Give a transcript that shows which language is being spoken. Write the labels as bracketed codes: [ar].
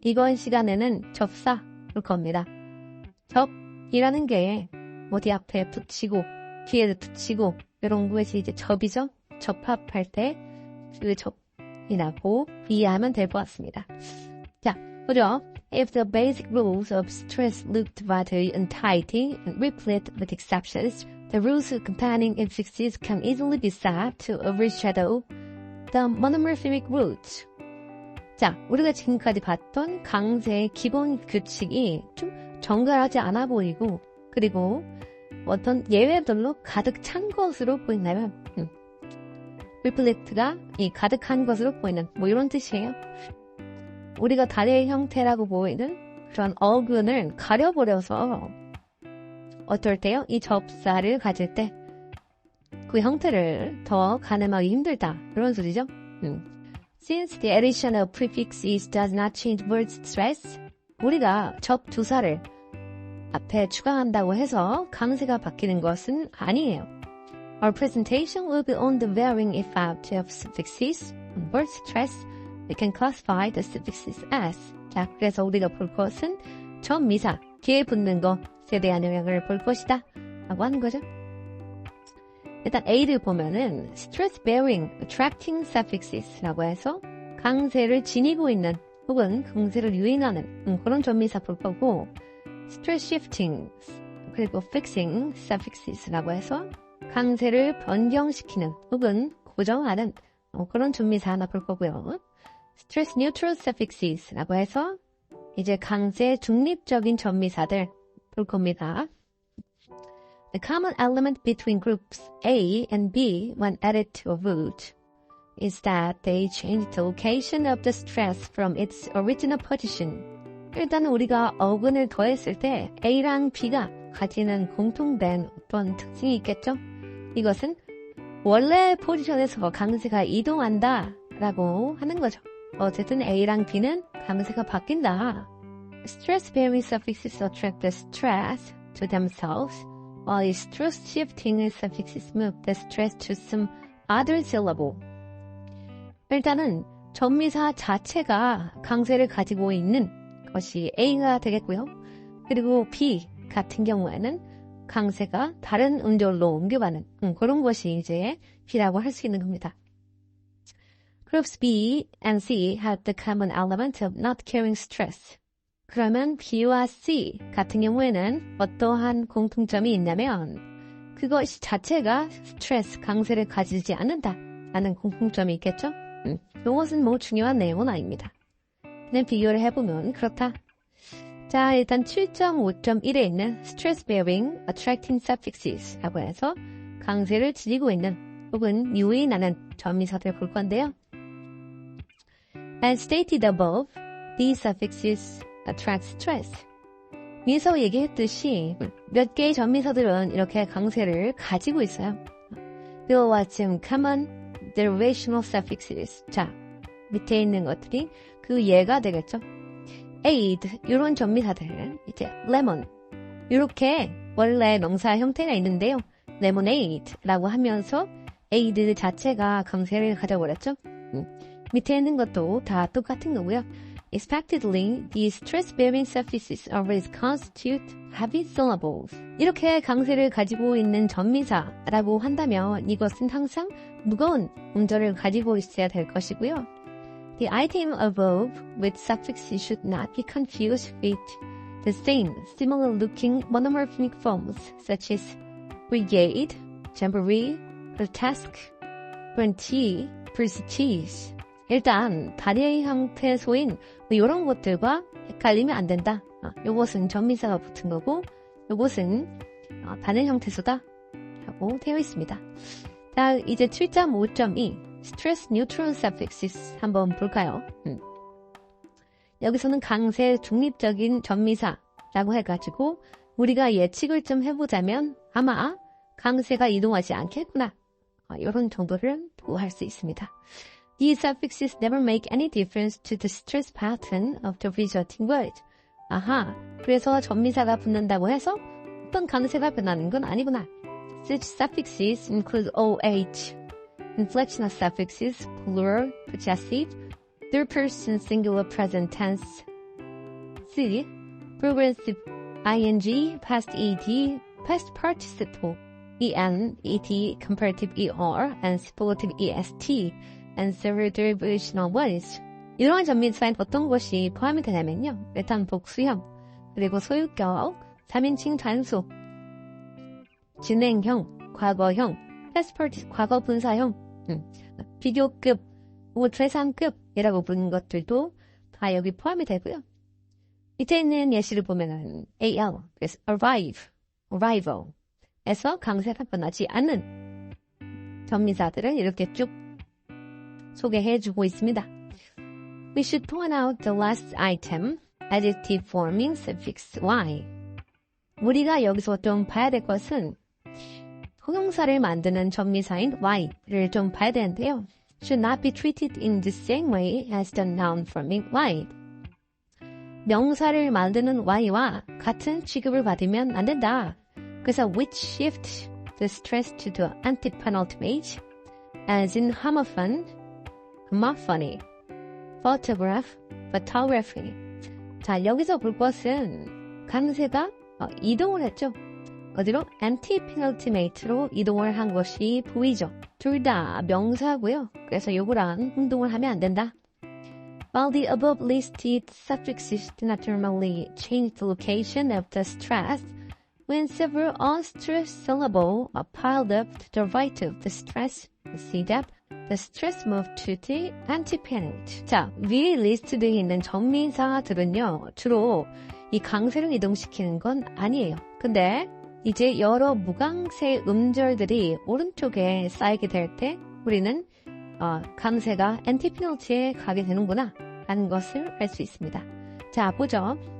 [ko] 이번 시간에는 접사 볼 겁니다. 접이라는 게 어디 앞에 붙이고 뒤에 붙이고 이런 것이 이제 접이죠. 접합할 때 그 접이 나고 이해하면 될 것 같습니다. 자, 보죠. [en] If the basic rules of stress looked rather untidy and replete with exceptions, the rules accompanying infixes can easily be said to overshadow the monomorphic rules. [ko] 자, 우리가 지금까지 봤던 강세의 기본 규칙이 좀 정갈하지 않아 보이고 그리고 어떤 예외들로 가득 찬 것으로 보인다면 replete가 이 가득한 것으로 보이는 뭐 이런 뜻이에요. 우리가 다리의 형태라고 보이는 그런 어근을 가려버려서 어떨 때요? 이 접사를 가질 때 그 형태를 더 가늠하기 힘들다. 이런 소리죠. [en] Since the addition of prefixes does not change word stress, [ko] 우리가 접 두사를 앞에 추가한다고 해서 강세가 바뀌는 것은 아니에요. [en] Our presentation will be on the varying effect of suffixes on word stress. We can classify the suffixes as. [ko] 자, 그래서 우리가 볼 것은 접미사, 뒤에 붙는 것에 대한 영향을 볼 것이다. 라고 하는 거죠. 일단 A를 보면은 stress bearing, attracting suffixes 라고 해서 강세를 지니고 있는 혹은 강세를 유인하는 그런 접미사 볼 거고 stress shifting 그리고 fixing suffixes 라고 해서 강세를 변경시키는 혹은 고정하는 그런 접미사 하나 볼 거고요. stress neutral suffixes 라고 해서 이제 강세 중립적인 접미사들 볼 겁니다. [en] The common element between groups A and B when added to a root is that they change the location of the stress from its original position. [ko] 일단은 우리가 어근을 더했을 때 A랑 B가 가지는 공통된 어떤 특징이 있겠죠? 이것은 원래 포지션에서 강세가 이동한다 라고 하는 거죠. 어쨌든 A랑 B는 강세가 바뀐다. [en] Stress-bearing suffixes attract the stress to themselves, while stress-shifting suffixes move the stress to some other syllable. [ko] 일단은 접미사 자체가 강세를 가지고 있는 것이 A가 되겠고요. 그리고 B 같은 경우에는 강세가 다른 음절로 옮겨가는 그런 것이 이제 B라고 할 수 있는 겁니다. [en] Groups B and C have the common element of not carrying stress. [ko] 그러면 B와 C 같은 경우에는 어떠한 공통점이 있냐면 그것이 자체가 스트레스, 강세를 가지지 않는다라는 공통점이 있겠죠? 이것은 뭐 중요한 내용은 아닙니다. 그냥 비교를 해보면 그렇다. 자, 일단 7.5.1에 있는 stress bearing, attracting suffixes 라고 해서 강세를 지니고 있는 혹은 유인하는 접미사들을 볼 건데요. [en] As stated above, these suffixes attract stress. [ko] 위에서 얘기했듯이 몇 개의 접미사들은 이렇게 강세를 가지고 있어요. 그와 지금 [en] common derivational suffixes. [ko] 자, 밑에 있는 것들이 그 예가 되겠죠. aid, 이런 접미사들, 이제 lemon, 이렇게 원래 명사 형태가 있는데요. lemonade라고 하면서 aid 자체가 강세를 가져버렸죠. 밑에 있는 것도 다 똑같은 거고요. [en] Expectedly, these stress-bearing suffixes always constitute heavy syllables. [ko] 이렇게 강세를 가지고 있는 접미사라고 한다면 이것은 항상 무거운 음절을 가지고 있어야 될 것이고요. [en] The item above with suffixes should not be confused with the same similar-looking monomorphic forms such as brigade, jamboree, grotesque, brunty, prestige. [ko] 일단 다리의 형태소인 이런 것들과 헷갈리면 안 된다. 요것은 접미사가 붙은 거고 요것은 다른 형태소다 라고 되어 있습니다. 자, 이제 7.5.2 Stress Neutral Suffixes 한번 볼까요? 여기서는 강세 중립적인 접미사라고 해가지고 우리가 예측을 좀 해보자면 아마 강세가 이동하지 않겠구나. 이런 정도를 구할 수 있습니다. [en] These suffixes never make any difference to the stress pattern of the resulting word. [ko] 아하, 그래서 접미사가 붙는다고 해서 어떤 강세가 변하는 건 아니구나. [en] Such suffixes include OH, inflectional suffixes, plural, possessive, third person singular present tense. C. Progressive ing, past ed, past participle, en, et, comparative er, and superlative est, and several derivational words. [ko] 이러한 전미사엔 어떤 것이 포함이 되냐면요. 일단 복수형, 그리고 소유격, 3인칭 단수, 진행형, 과거형, past participle, 과거 분사형, 비교급, 최상급이라고 부르는 것들도 다 여기 포함이 되고요. 밑에 있는 예시를 보면은 AL, 그래서 arrival에서 강세가 변하지 않는 전미사들을 이렇게 쭉 소개해주고 있습니다. [en] We should point out the last item, adjective forming suffix y. [ko] 우리가 여기서 좀 봐야 될 것은 형용사를 만드는 전미사인 y를 좀 봐야 되는데요. [en] Should not be treated in the same way as the noun forming y. [ko] 명사를 만드는 y와 같은 취급을 받으면 안 된다. 그래서 [en] which shift the stress to the anti-penultimate, as in homophone, homophony, photograph, photography. [ko] 자, 여기서 볼 것은 강세가 이동을 했죠. 어디로? anti-penultimate로 이동을 한 것이 보이죠. 둘 다 명사고요. 그래서 요거랑 혼동을 하면 안 된다. [en] While the above listed suffixes do not normally change the location of the stress, when several unstressed syllables are piled up to the right of the stress, see that the stress moved to the antepenult. [ko] 자, 위에 리스트되어 있는 전미사들은요, 주로 이 강세를 이동시키는 건 아니에요. 근데 이제 여러 무강세 음절들이 오른쪽에 쌓이게 될 때 우리는 강세가 antepenult에 가게 되는구나 라는 것을 알 수 있습니다. 자, 보죠.